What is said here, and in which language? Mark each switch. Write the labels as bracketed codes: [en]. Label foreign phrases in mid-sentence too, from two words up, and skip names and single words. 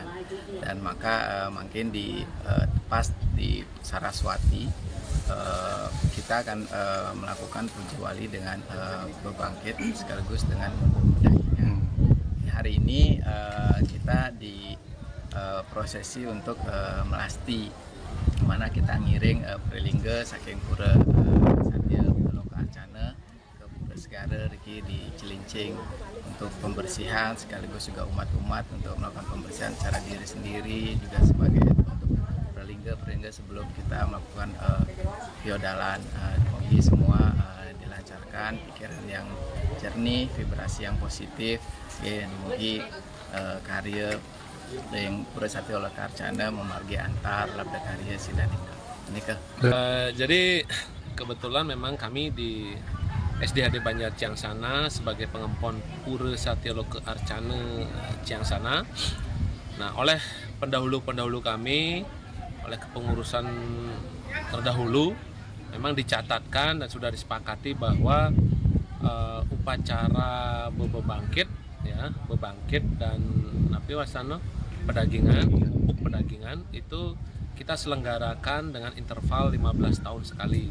[id] Dan maka makin pas di Saraswati kita akan melakukan Puja Wali dengan bebangkit sekaligus dengan mupuk pedagingan. Hari ini kita di prosesi untuk melasti, mana kita [ban] ngiring pralingga saking [id] Pura Satya Loka Arcana Segara Riki di Cilincing untuk pembersihan, sekaligus juga umat-umat untuk melakukan pembersihan secara diri sendiri, juga sebagai untuk pralingga sebelum kita melakukan piodalan. Semoga semua dilancarkan, pikiran yang jernih, vibrasi yang positif, semoga karya yang Pura Satya Loka Arcana [ban] memargi antar labda karya sidaninda. [id] Jadi kebetulan memang kami di SDHD Banjar Ciangsana sebagai pengempon Pura Satya Loka Arcana Ciangsana. Nah, oleh pendahulu-pendahulu kami, oleh kepengurusan terdahulu, memang dicatatkan dan sudah disepakati bahwa upacara bebangkit, ya, bebangkit dan pedagingan itu kita selenggarakan dengan interval 15 tahun sekali.